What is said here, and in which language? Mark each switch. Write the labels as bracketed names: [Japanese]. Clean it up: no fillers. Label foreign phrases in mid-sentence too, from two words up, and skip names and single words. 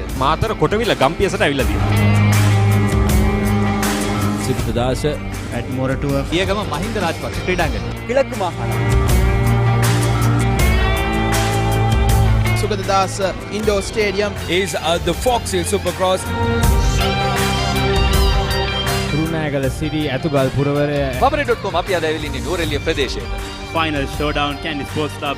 [Sinhala] මාතර කොටවිල ගම්පියසට ඇවිල්ලා තියෙනවා. සිද්ධාස ඇඩ්මොරටුව පියගම මහින්ද රාජපක්ෂ ක්‍රීඩාංගණය. [Tamil] கிழக்கு மாகாணம் [Sinhala] සුගතදාස ඉන්ඩෝර් ස්ටේඩියම් [English] is the Fox Hill Supercross. [Sinhala] කුරුණෑගල සිටි ඇතුගල් පුරවරය Papare.com අපි අද ඇවිල්ලා ඉන්නේ නුවරඑළිය ප්‍රදේශයේ. [English] Final Showdown Kandy Sports Club